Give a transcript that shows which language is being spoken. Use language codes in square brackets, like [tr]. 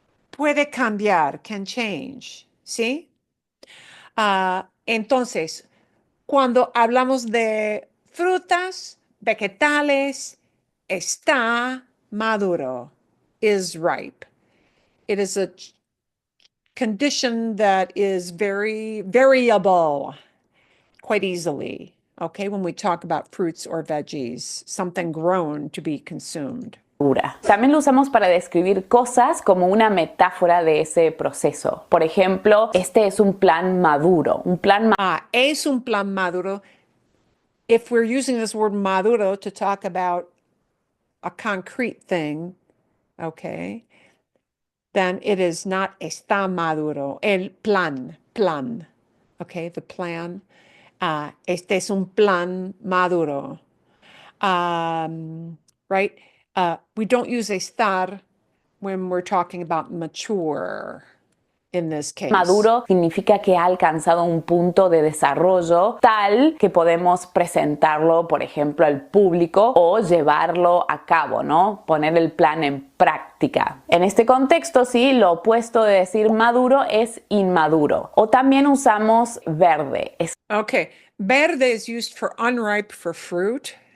[es] puede cambiar, [en] can change, [es] ¿sí? Entonces, cuando hablamos de frutas, vegetales, está maduro, [en] is ripe. It is a condition that is very variable quite easily, okay, when we talk about fruits or veggies, something grown to be consumed. [es] También lo usamos para describir cosas como una metáfora de ese proceso. Por ejemplo, este es un plan maduro. Un plan es un plan maduro. [en] If we're using this word maduro to talk about a concrete thing, okay, then it is not [es] está maduro. El plan, [en] okay, the plan. [es] Este es un plan maduro. [en] Right? We don't use estar when we're talking about mature in this case. [es] Maduro significa que ha alcanzado un punto de desarrollo tal que podemos presentarlo, por ejemplo, al público o llevarlo a cabo, ¿no? Poner el plan en práctica. En este contexto, sí, lo opuesto de decir maduro es inmaduro. O también usamos verde. [en] Okay. Verde is used for unripe for fruit.